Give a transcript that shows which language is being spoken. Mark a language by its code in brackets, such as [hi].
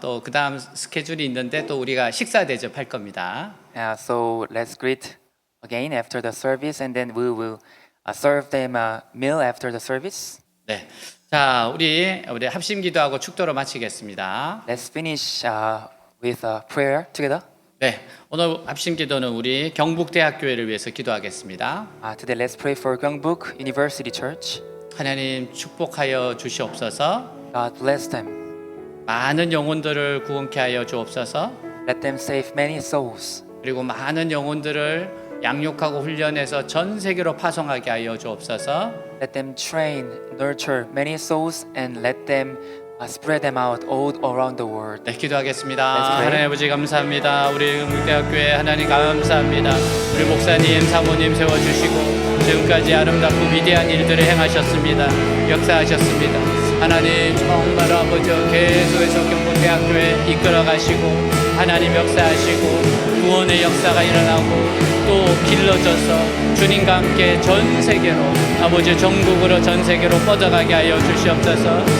[ko] 또 그 다음 스케줄이 있는데 또 우리가 식사 대접할 겁니다. [en] So let's greet again after the service, and then we will serve them a meal after the service. [ko] 네. 자, 우리 합심 기도하고 축도로 마치겠습니다. [en] Let's finish with a prayer together. [ko] 네. 오늘 합심 기도는 우리 경북대학교회를 위해서 기도하겠습니다. [en] Today, let's pray for Gyeongbuk University Church. [ko] 하나님 축복하여 주시옵소서. [en] God bless them. [ko] 많은 영혼들을 구원케 하여 주옵소서. [en] Let them save many souls. [ko] 그리고 많은 영혼들을 양육하고 훈련해서 전 세계로 파송하게 하여 주옵소서. [en] Let them train, nurture many souls, and let them spread them out all around the world. [ko] 네, 기도하겠습니다. [en] Let's pray. [ko] 하나님 아버지 감사합니다. 우리 경북대학교에 하나님 감사합니다. 우리 목사님, 사모님 세워주시고 지금까지 아름답고 위대한 일들을 행하셨습니다. 역사하셨습니다. 하나님 정말 아버지 계속해서 경북대학교에 이끌어가시고 하나님 역사하시고 구원의 역사가 일어나고 또 길러져서 주님과 함께 전 세계로 아버지 전국으로 전 세계로 뻗어가게 하여 주시옵소서.